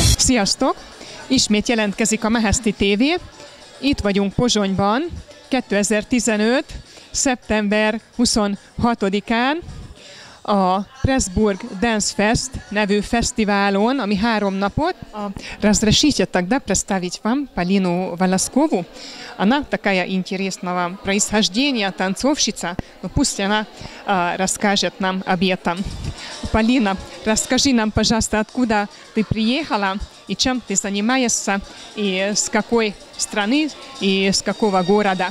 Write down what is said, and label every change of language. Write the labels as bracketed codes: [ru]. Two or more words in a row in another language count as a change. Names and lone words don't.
[hu] Sziasztok! Ismét jelentkezik a Meheszti TV. Itt vagyunk Pozsonyban, 2015. szeptember 26-án a Pressburg Dance Fest nevű fesztiválon, ami 3 napot. [ru] Разрешите тогда представить вам Полину Волоскову. Она такая интересного происхождения, танцовщица. Но пусть она расскажет нам об этом. Полина, расскажи нам, пожалуйста, откуда ты приехала и чем ты занимаешься, и с какой страны, и с какого города.